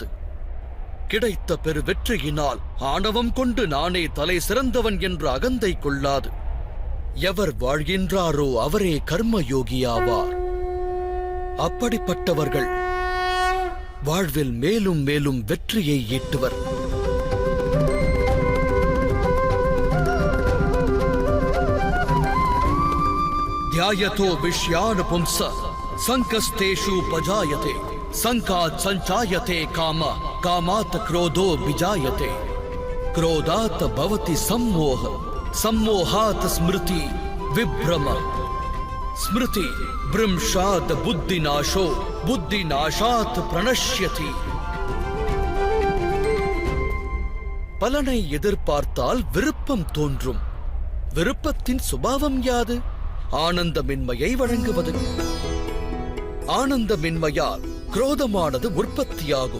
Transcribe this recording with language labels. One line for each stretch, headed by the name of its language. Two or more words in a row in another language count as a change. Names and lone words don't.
Tamil: கிடைத்த பெரு வெற்றியினால் ஆணவம் கொண்டு நானே தலை சிறந்தவன் என்ற அகந்தை கொள்ளாது. எவர் வாழ்கின்றாரோ அவரே கர்மயோகியாவார். அப்படிப்பட்டவர்கள் வாழ்வில் மேலும் மேலும் வெற்றியை ஈட்டுவர்.
Sanskrit: ध्यायतो विषयानुपुंस संकस्तेषु पजायते संकात् संचायते काम कामात् क्रोधो विजायते क्रोधात् भवति सम्मोह सम्मोहात् स्मृति विभ्रम स्मृति भ्रंशात् बुद्धिनाशो बुद्धिनाशात् प्रणश्यति.
Tamil: பலனை எதிர்பார்த்தால் விருப்பம் தோன்றும். விருப்பத்தின் சுபாவம் யாது? ஆனந்தமின்மையை வழங்குவது. ஆனந்தமின்மையால் குரோதமானது உற்பத்தியாகும்.